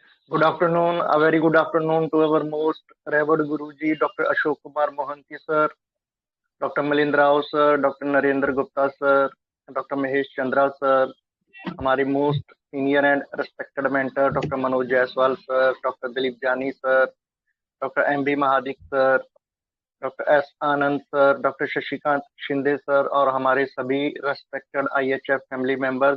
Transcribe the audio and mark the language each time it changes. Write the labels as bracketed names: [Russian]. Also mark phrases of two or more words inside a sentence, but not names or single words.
[English] Good afternoon, a very good afternoon to our most revered Guruji, Dr. Ashok Kumar Mohanty sir, Dr. Milind Rao sir, Dr. Narendra Gupta sir, Dr. [Hindi] Mahesh Chandra sir, हमारी [English] most senior and respected mentor [Hindi] डॉक्टर मनोज जायसवाल सर, डॉक्टर दिलीप जानी सर, डॉक्टर एम बी महादिक सर, डॉक्टर एस आनंद सर, डॉक्टर शशिकांत शिंदे सर और हमारे सभी [English] respected IHF family members.